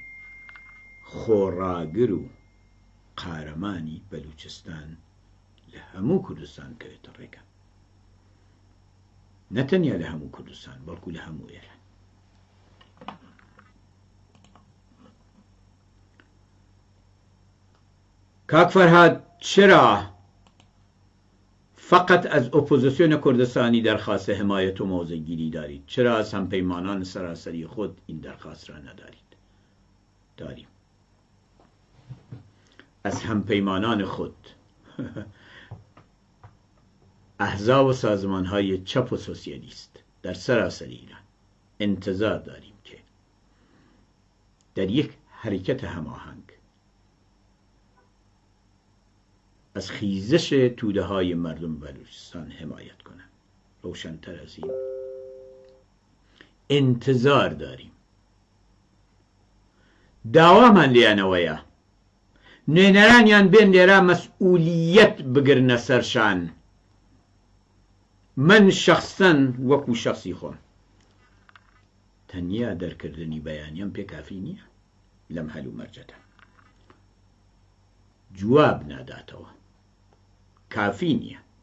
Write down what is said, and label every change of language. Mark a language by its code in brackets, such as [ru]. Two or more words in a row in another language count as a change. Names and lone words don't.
[ckb] خۆڕاگر و قارەمانی بەلوچستان لە هەموو کوردستان کەوێتە ڕێگە نەتەنیا لە هەموو کوردستان بەڵکو لە هەموو ئێران. [fa] کاک فەرهاد چرا فقط از اپوزیسیون کردستانی درخواست حمایت و موضع‌گیری دارید؟ چرا از همپیمانان سراسری خود این درخواست را ندارید؟ داریم. از همپیمانان خود احزاب و سازمان‌های چپ و سوسیالیست در سراسر ایران انتظار داریم که در یک حرکت هماهنگ از خیزش توده های مردم بلوچستان حمایت کنند. روشن‌تر از این انتظار داریم. [ckb] داوامان لیانەوەیە نوێنەرانیان بێن لێرە مەسئولیەت بگرنە سەرشان. من شخصا وەکو شخصی خۆم تەنیا دەرکردنی بەیانیەم پێ کافی نییە لەم هەلوو مەرجەدا جواب ناداتەوە کافی نییە.